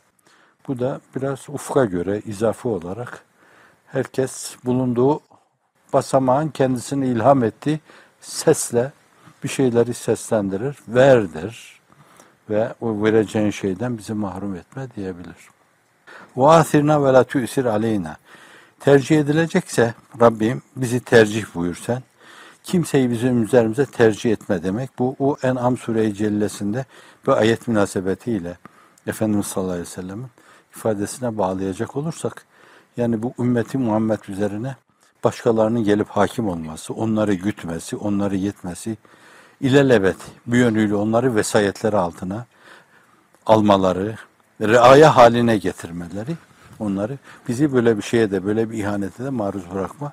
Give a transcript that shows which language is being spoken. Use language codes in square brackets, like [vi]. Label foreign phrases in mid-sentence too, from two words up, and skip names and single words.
[tr] Bu da biraz ufka göre izafi olarak herkes bulunduğu basamağın kendisine ilham ettiği sesle bir şeyleri seslendirir, verdir ve o vereceğin şeyden bizi mahrum etme diyebilir. [ar] وَاَثِرْنَا وَلَا تُؤْسِرْ عَلَيْنَا. [tr] Tercih edilecekse Rabbim bizi tercih buyur sen. Kimseyi bizim üzerimize tercih etme demek. Bu o En'am Sure-i Cellesi'nde bu ayet münasebetiyle Efendimiz [ar] صلى الله عليه وسلم [tr] ifadesine bağlayacak olursak yani bu ümmeti Muhammed üzerine başkalarının gelip hakim olması, onları gütmesi, onları yetmesi, ilelebet bir yönüyle onları vesayetleri altına almaları, riaya haline getirmeleri, onları bizi böyle bir şeye de böyle bir ihanete de maruz bırakma.